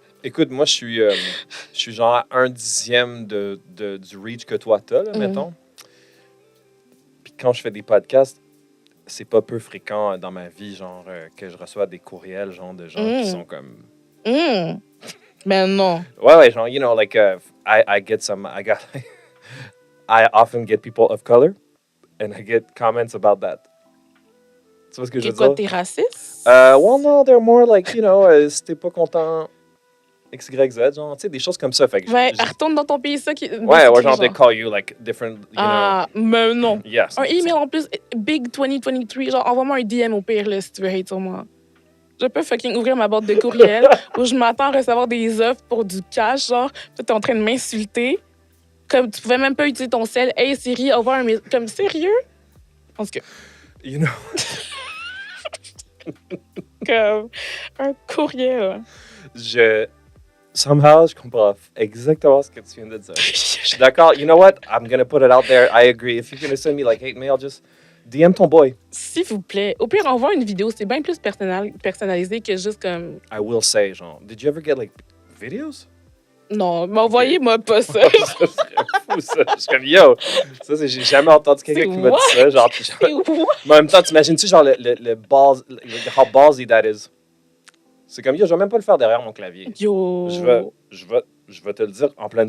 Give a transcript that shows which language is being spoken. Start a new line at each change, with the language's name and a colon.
French: Écoute, moi, je suis genre à 1/10 du reach que toi t'as, là, mettons. Puis quand je fais des podcasts, c'est pas peu fréquent dans ma vie, genre, que je reçois des courriels, genre, de gens qui sont comme... Mais non. Ouais, genre,
English: you know, like, I often get people of color, and I get comments about that.
French: Tu vois ce que je veux dire? Quoi, t'es raciste?
English: Well, no, they're more like, you know,
French: si t'es pas content... X, Y, Z, genre, tu sais, des choses comme ça. Fait que retourne dans ton pays, ça qui... Ouais, genre,
English: they call you, like, different, you know.
French: Mais non.
English: Yes.
French: Un email en plus, Big 2023, genre, envoie-moi un DM au pire, là, si tu veux hate sur moi. Je peux fucking ouvrir ma boîte de courriel où je m'attends à recevoir des offres pour du cash, genre, tu t'es en train de m'insulter. Comme, tu pouvais même pas utiliser ton sel. Hey, Siri, envoie un mail. Comme, sérieux? En tout cas.
English: You know...
French: Comme un courriel. Somehow, je comprends exactement ce que tu viens de dire. Je suis d'accord.
English: You know what? I'm gonna put it out there. I agree. If you're gonna send me like hate mail, just DM ton boy.
French: S'il vous plaît. Au pire, envoie une vidéo. C'est bien plus personnalisé que juste comme...
English: I will say, genre, did you ever get like videos?
French: Non, mais envoyez-moi pas ça. Ça serait fou, ça. Je suis comme, yo, ça, j'ai jamais entendu quelqu'un qui m'a dit ça. Genre, C'est what? mais en même temps, t'imagines-tu, genre,
English: how ballsy that is?
French: C'est comme, yo, je vais même pas le faire derrière mon clavier. Yo. Je vais te le dire en pleine